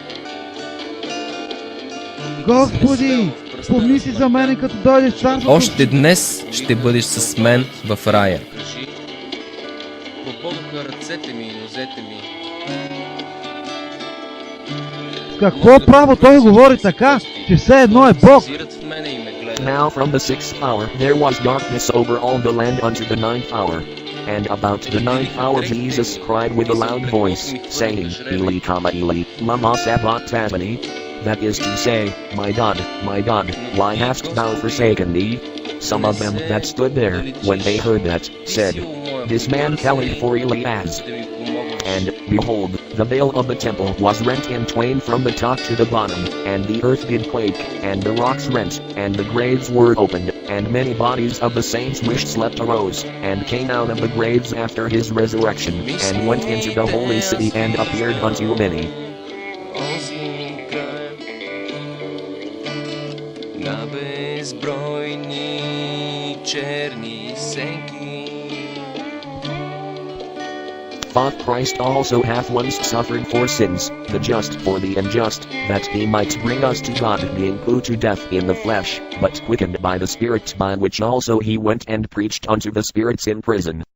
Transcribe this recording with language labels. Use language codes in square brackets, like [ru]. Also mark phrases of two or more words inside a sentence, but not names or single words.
[bg] Господи, помисли за мене, като дойдеш в царството. Още днес ще бъдеш с мен в рая. кажи. Прободоха ръцете ми и нозете ми. С какво право той говори така, че все едно е Бог? Взират в мене и ме гледат. [en] Now from the 6th hour there was darkness over all the land unto the 9th hour. And about the 9th hour Jesus cried with a loud voice, saying, [arc] Eli, Eli, lama sabachthani? [en] That is to say, my God, why hast thou forsaken me? Some of them that stood there, when they heard that, said, This man calleth for Elias. And, behold, the veil of the temple was rent in twain from the top to the bottom, and the earth did quake, and the rocks rent, and the graves were opened, and many bodies of the saints which slept arose, and came out of the graves after his resurrection, and went into the holy city and appeared unto many. [bg] На безбройни черни сенки. [en] For Christ also hath once suffered for sins, the just for the unjust, that he might bring us to God, being put to death in the flesh, but quickened by the Spirit, by which also he went and preached unto the spirits in prison.